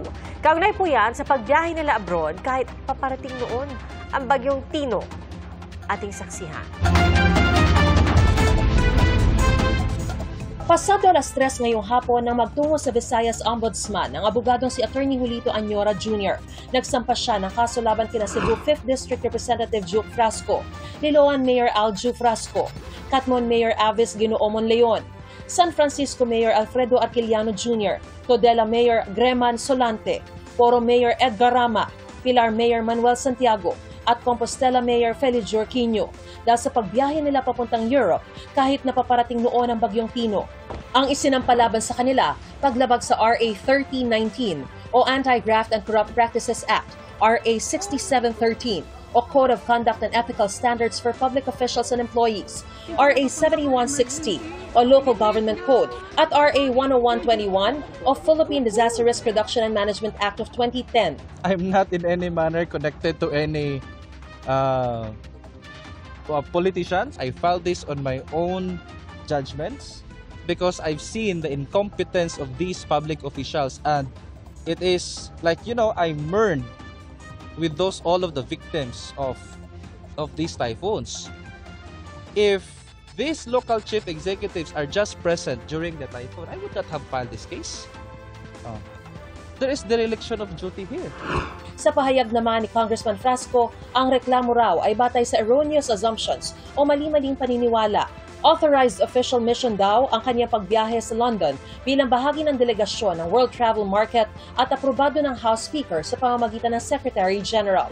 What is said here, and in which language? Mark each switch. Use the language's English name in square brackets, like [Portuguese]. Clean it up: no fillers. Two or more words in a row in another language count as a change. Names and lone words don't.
[Filipino] Kaugnay po yan sa pagbiyahe nila abroad kahit paparating noon ang bagyong Tino. Ating saksihan. Pasado alas 3 ngayong hapon nang magtungo sa Visayas Ombudsman ang abogadong si Attorney Julito Añora Jr. Nagsampa siya ng kaso laban kina Cebu 5th District Representative Juke Frasco, Liloan Mayor Alju Frasco, Catmon Mayor Avis Ginoomon Leon, San Francisco Mayor Alfredo Arquiliano Jr., Todela Mayor Greman Solante, Poro Mayor Edgar Rama, Pilar Mayor Manuel Santiago, at Compostela Mayor Felix Jorquinho dahil sa pagbiyahe nila papuntang Europe kahit napaparating noon ang bagyong Tino. Ang isinampalaban sa kanila, paglabag sa RA 1319 o Anti-Graft and Corrupt Practices Act, RA 6713 o Code of Conduct and Ethical Standards for Public Officials and Employees, RA 7160 o Local Government Code, at RA 10121 o Philippine Disaster Risk Reduction and Management Act of 2010. [English] I'm not in any manner connected to any politicians. I filed this on my own judgments because I've seen the incompetence of these public officials, and it is like, I mourn with all of the victims of these typhoons. If these local chief executives are just present during the typhoon, I would not have filed this case. There is dereliction of duty here. [Filipino] Sa pahayag naman ni Congressman Frasco, ang reklamo raw ay batay sa [English] erroneous assumptions [Filipino] o mali-maling paniniwala [English] Authorized official mission [Filipino] daw ang kanyang pagbiyahe sa London bilang bahagi ng delegasyon ng World Travel Market at aprobado ng House Speaker sa pamamagitan ng [English] Secretary General.